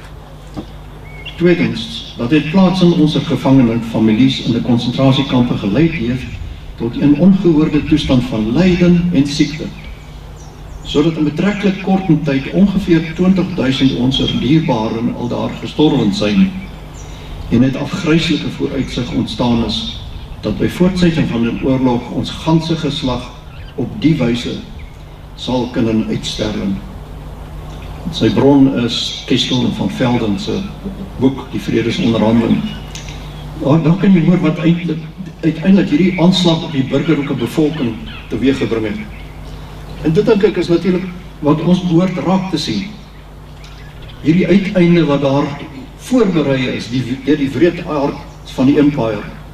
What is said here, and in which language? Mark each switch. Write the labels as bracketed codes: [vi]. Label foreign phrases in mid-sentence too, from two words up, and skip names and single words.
[nl] Tweedens, dat het plaatsen onze gevangenen families in de concentratiekampe geleid heeft tot een ongehoorde toestand van lijden en ziekte, zodat in betrekkelijk korte tijd ongeveer 20.000 onze dierbaren al daar gestorven zijn en het afgryselijke vooruitzicht ontstaan is, dat bij voortzetting van de oorlog ons ganse geslag op die wijze sal kunnen uitsterven. [af] Sy bron is Kestel van Velden se boek, Die Vredesonderhandeling. Dan kan jy hoor wat uiteindelik hierdie aanslag op die burgerlijke bevolking teweeggebring het. En dit dink ek is natuurlijk wat ons behoort raak te sien. Hierdie uiteinde wat daar voorberei is, deur die wreedaard van die empire.